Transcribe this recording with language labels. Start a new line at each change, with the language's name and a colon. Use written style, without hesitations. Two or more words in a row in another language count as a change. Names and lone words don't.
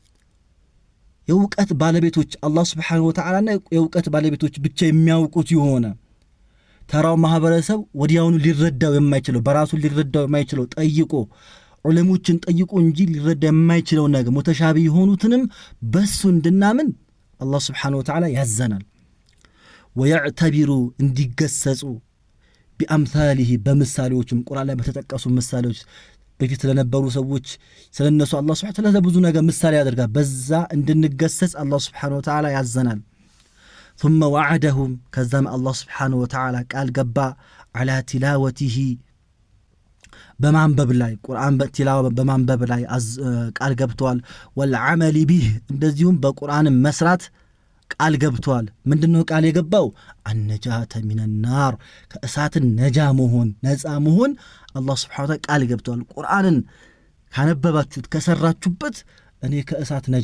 Amharic: የእውቀት ባለቤቶች አላህ
Arabic: سبحانه وتعالى
Amharic: የእውቀት ባለቤቶች ብቻ የሚያውቁት የሆነ ተራው ማህበረሰብ ወዲያውኑ ሊረዳው የማይችለው በራሱ ሊረዳው የማይችለው ጠይቆ ዑለሞችን ጠይቆ እንጂ ሊረዳ የማይችለው ነገር ሙተሻቢህ የሆኑትንም በሱ እንድናምን አላህ
Arabic: سبحانه وتعالى
Amharic: ያዘናል። ወየዕተቢሩ እንዲገሰጹ ቢአምሳሊህ በምሳሌዎችም ቁርአን ላይ በተጠቀሱ ምሳሌዎች በፊት ለነበሩ ሰዎች ስለነሱ አላህ
Arabic: سبحانه وتعالى
Amharic: ብዙ ነገር ምሳሌ ያደርጋል። በዛ እንድንገሰጽ አላህ
Arabic: سبحانه وتعالى
Amharic: ያዘናል።
Arabic: ثم وعدهم
Amharic: ከዛም አላህ
Arabic: سبحانه وتعالى
Amharic: ቃል ገባ
Arabic: على تلاوته
Amharic: በማንበብ ላይ ቁርአን በቲላዋ በማንበብ ላይ ቃል ገብቷል።
Arabic: والعمل به
Amharic: እንደዚሁም በቁርአን መስራት ቃል ገብቷል። ምንድነው ቃል የገባው?
Arabic: النجاة من النار
Amharic: ከእሳት ነጃ መሆን ነፃ መሆን አላህ
Arabic: سبحانه وتعالى
Amharic: ቃል ገብቷል። ቁርአንን ካነበባችሁት ከሰራችሁበት እኔ ከእሳት ነጃ